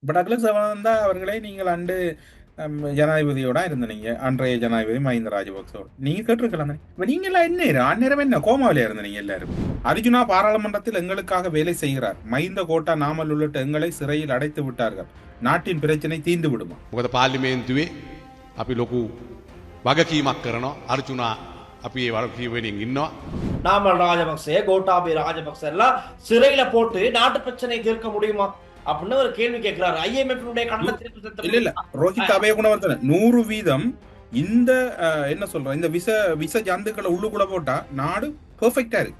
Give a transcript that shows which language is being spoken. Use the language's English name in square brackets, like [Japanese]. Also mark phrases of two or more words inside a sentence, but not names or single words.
[Tamil] டக்ளஸ் தேவானந்தா அவர்களை நீங்கள் அண்டு ஜனாதிபதியோட இருந்தீங்க, அன்றைய ஜனாதிபதி மஹிந்த ராஜபக்சோட நீங்க கேட்டிருக்கலாம். இப்ப நீங்க எல்லாம் என்ன அந்நேரம் என்ன கோமாவில இருந்தீங்க எல்லாரும். அர்ஜுனா பாராளுமன்றத்தில் எங்களுக்காக வேலை செய்கிறார். மஹிந்த கோட்டா நாமல் உள்ளிட்ட எங்களை சிறையில் அடைத்து விட்டார்கள். நாட்டின் பிரச்சனை தீர்ந்து விடுமா? [Sinhala] මොකද පාර්ලිමේන්තුවේ අපි ලොකු වගකීමක් කරනවා. අර්ජුනා අපි ඒ වගකීමෙන් ඉන්නවා. [Tamil] நாமல் ராஜபக்சே, கோட்டாபய ராஜபக்ச எல்லாம் சிறையில போட்டு நாட்டு பிரச்சனை தீர்க்க முடியுமா அப்படின்னு ஒரு கேள்வி கேட்கிறாரு. IMF இல்ல இல்ல ரோஹித் அபயகுணவர்தன 100% இந்த என்ன சொல்றோம், இந்த விச ஜந்துக்களை உள்ளுக்குள்ள போட்டா நாடு பெர்ஃபெக்டா இருக்கு.